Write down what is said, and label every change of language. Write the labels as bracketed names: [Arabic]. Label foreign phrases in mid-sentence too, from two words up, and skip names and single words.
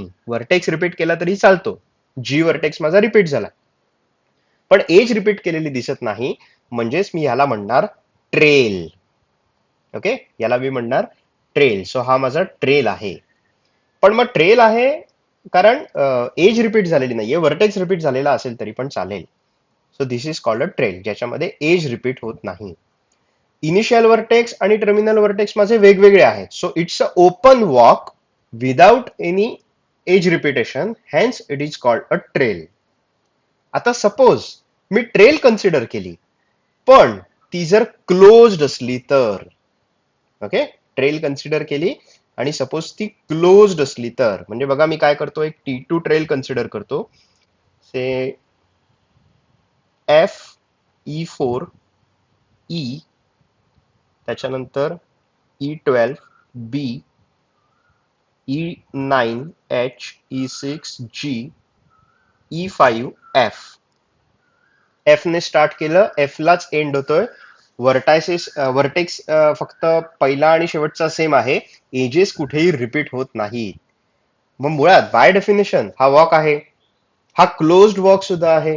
[English] vertex repeat [Marathi] केला तरी चालतो, [English] G vertex [Marathi] माझा रिपीट झाला, पण [English] edge repeat [Marathi] केलेली दिसत नाही, म्हणजेच मी ह्याला म्हणणार ट्रेल. ओके, याला मी म्हणणार ट्रेल. सो हा माझा ट्रेल आहे. पण मग ट्रेल आहे कारण [English] edge repeat [Marathi] झालेली नाहीये, [English] vertex repeat [Marathi] झालेला असेल तरी पण चालेल. [English] So this is called a trail, ज्याच्यामध्ये edge repeat होत नाही. initial vertex [Marathi] आणि [English] terminal vertex [Marathi] माझे वेगवेगळे आहेत. [English] So it's an open walk without any edge repetition, hence it is called a trail. [Marathi] आता सपोज मी [English] trail consider [Marathi] केली, पण ती जर क्लोज्ड असली तर, ओके, [English] trail consider [Marathi] केली आणि सपोज ती क्लोज्ड असली तर, म्हणजे बघा मी काय करतो, एक [English] T2 trail consider [Marathi] करतो. से F, E4 E, त्याच्यानंतर E12 B, E9 H, E6 G, E5 F. एफ ने स्टार्ट केलं, एफ लाच एंड होतोय. व्हर्टेक्स फक्त पहिला आणि शेवटचा सेम आहे, एजेस कुठेही रिपीट होत नाही. मग मुळात [English] by definition [Marathi] हा वॉक आहे, हा [English] closed walk [Marathi] सुद्धा आहे.